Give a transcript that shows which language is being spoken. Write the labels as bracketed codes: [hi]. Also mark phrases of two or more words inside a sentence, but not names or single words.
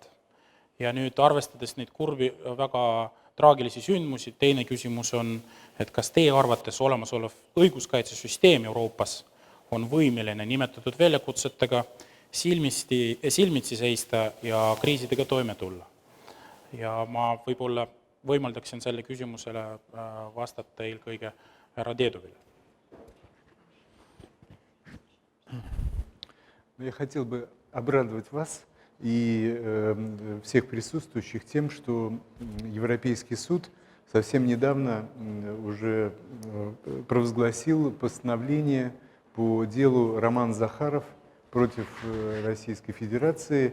[et] Ja nüüd arvestades neid kurvi väga traagilisi sündmusi, teine küsimus on, et kas teie arvates olemasolev õiguskaitsesüsteem Euroopas on võimeline nimetatud väljakutsetega silmitsi seista ja kriisidega toime tulla. Ja ma võib-olla võimaldaksin selle küsimusele vastata eelkõige härra Dedovile. [ru] Я хотел бы обрадовать вас и всех присутствующих тем, что Европейский суд совсем недавно уже провозгласил постановление по делу Роман Захаров против Российской Федерации.